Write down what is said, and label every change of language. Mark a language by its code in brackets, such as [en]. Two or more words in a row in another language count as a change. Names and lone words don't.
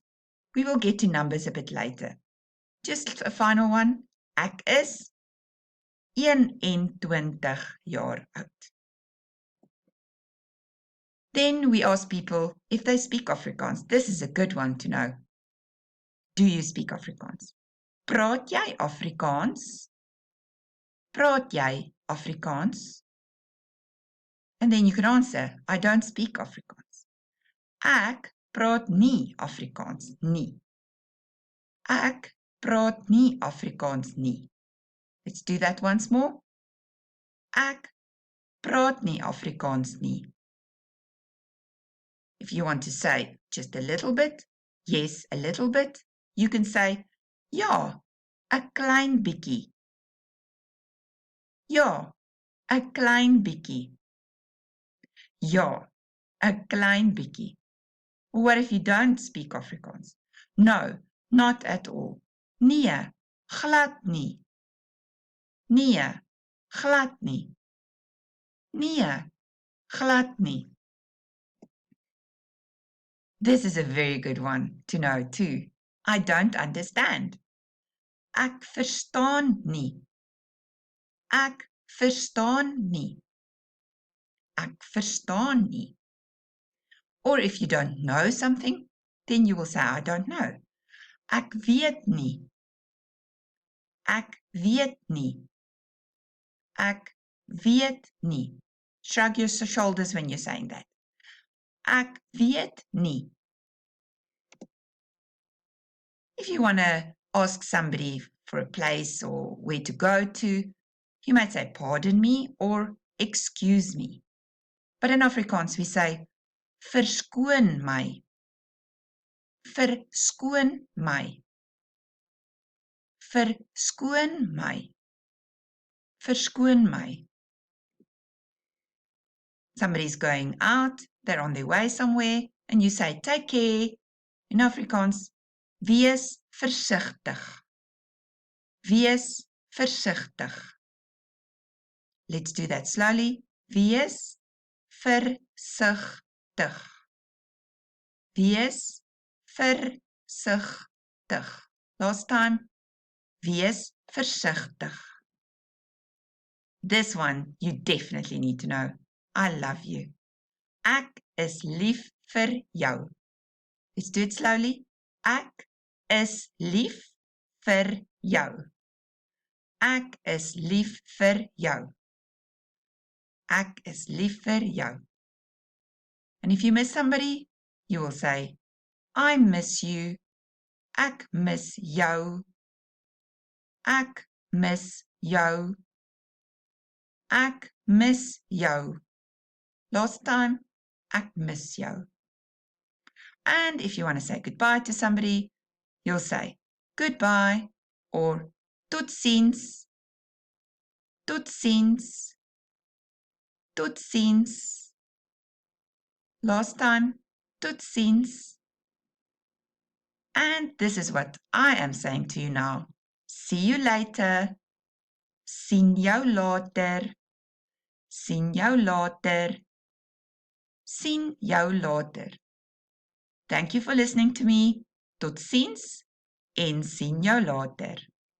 [en] We will get to numbers a bit later. Just a final one. [af] Ek is 21 jaar oud. [en] Then we ask people if they speak Afrikaans. This is a good one to know. Do you speak Afrikaans? [af] Praat jy Afrikaans? Praat jy Afrikaans? [en] And then you can answer, I don't speak Afrikaans. [af] Ek praat nie Afrikaans nie. Ek praat nie Afrikaans nie. [en] Let's do that once more. [af] Ek praat nie Afrikaans nie. [en] If you want to say just a little bit, yes, a little bit, you can say, [af] ja, 'n klein bietjie. Ja, 'n klein bietjie. Ja, 'n klein bietjie. [en] What if you don't speak Afrikaans? No, not at all. [af] Nee, glad nie. Nee, glad nie. Nee, glad nie. [en] This is a very good one to know too. I don't understand. [af] Ek verstaan nie. Ek verstaan nie. Ek verstaan nie. [en] Or if you don't know something, then you will say, I don't know. [af] Ek weet nie. Ek weet nie. Ek weet nie. [en] Shrug your shoulders when you're saying that. [af] Ek weet nie. [en] If you want to ask somebody for a place or where to go to, you might say, pardon me or excuse me. But in Afrikaans we say, [af] verskoon my. Verskoon my. Verskoon my. Verskoon my. [en] Somebody's going out, they're on their way somewhere, and you say, take care. In Afrikaans, [af] wees versigtig. Wees versigtig. [en] Let's do that slowly. [af] Wees versigtig. Wees versigtig. [en] Last time. [af] Wees versigtig. [en] This one you definitely need to know. I love you. [af] Ek is lief vir jou. [en] Let's do it slowly. [af] Ek is lief vir jou. Ek is lief vir jou. Ek is lief vir jou. [en] And if you miss somebody, you will say, I miss you. [af] Ek mis jou. Ek mis jou. Ek mis jou. [en] Last time, [af] ek mis jou. [en] And if you want to say goodbye to somebody, you'll say goodbye or totsiens. [af] Totsiens. Totsiens. [en] Last time, totsiens. And this is what I am saying to you now. See you later. [af] Sien jou later. Sien jou later. Sien jou later. [en] Thank you for listening to me. [af] Totsiens en sien jou later.